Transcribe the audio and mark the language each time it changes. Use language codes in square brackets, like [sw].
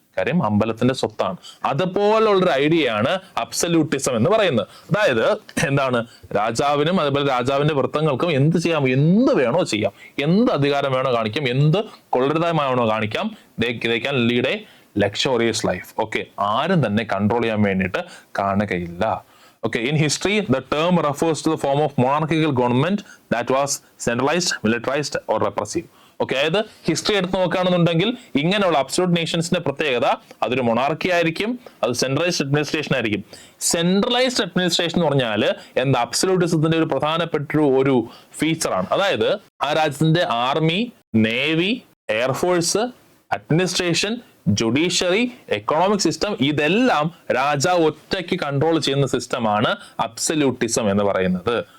[ml] കാര്യം അമ്പലത്തിന്റെ സ്വത്താണ്. അതുപോലുള്ളൊരു ഐഡിയയാണ് അബ്സല്യൂട്ടിസം എന്ന് പറയുന്നത്. അതായത് രാജാവിനും അതുപോലെ രാജാവിന്റെ വൃത്തങ്ങൾക്കും എന്ത് ചെയ്യാം? എന്ത് വേണോ ചെയ്യാം, എന്ത് അധികാരം വേണോ കാണിക്കാം, എന്ത് കൊള്ളരുതായ്മ കാണിക്കാം. [en] They can lead a luxurious life. [ml] Okay, ആരും തന്നെ കൺട്രോൾ ചെയ്യാൻ വേണ്ടിയിട്ട് കാണുകയില്ല. [en] Okay, in history, the term refers to the form of monarchical government that was centralized, militarized or repressive. [ml] Okay, അതായത് ഹിസ്റ്ററി എടുത്ത് നോക്കുകയാണെന്നുണ്ടെങ്കിൽ ഇങ്ങനെയുള്ള അബ്സല്യൂട്ട് നേഷൻസിന്റെ പ്രത്യേകത അതൊരു മൊണാർക്കി ആയിരിക്കും, അത് സെൻട്രലൈസ്ഡ് അഡ്മിനിസ്ട്രേഷൻ ആയിരിക്കും. സെൻട്രലൈസ്ഡ് അഡ്മിനിസ്ട്രേഷൻ എന്ന് പറഞ്ഞാൽ അബ്സല്യൂട്ടിസത്തിന്റെ ഒരു പ്രധാനപ്പെട്ട ഒരു ഫീച്ചറാണ്. അതായത് ആ രാജ്യത്തിന്റെ army, navy, air force, administration, judiciary, economic system, ഇതെല്ലാം രാജാവ് ഒറ്റയ്ക്ക് കൺട്രോൾ ചെയ്യുന്ന സിസ്റ്റമാണ് അബ്സല്യൂട്ടിസം എന്ന് പറയുന്നത്.